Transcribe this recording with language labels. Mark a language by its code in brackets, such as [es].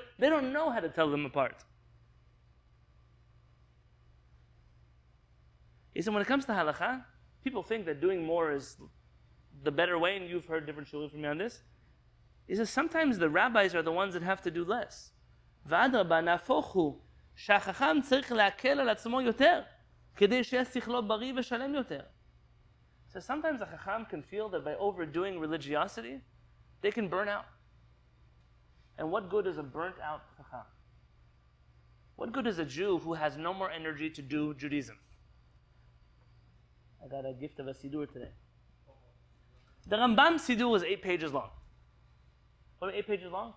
[en] They don't know how to tell them apart. He said, when it comes to halakha, people think that doing more is the better way, and you've heard different shulim from me on this. He says, sometimes the rabbis are the ones that have to do less. [he] ואדרבה, נהפוך הוא, שהחכם צריך להקל על עצמו יותר, כדי שיהיה שכלו בריא ושלם יותר. [en] So sometimes a chacham can feel that by overdoing religiosity, they can burn out. And what good is a burnt out chacham? What good is a Jew who has no more energy to do Judaism? I got a gift of a Siddur today. The Rambam Siddur is 8 pages long. What, 8 pages long?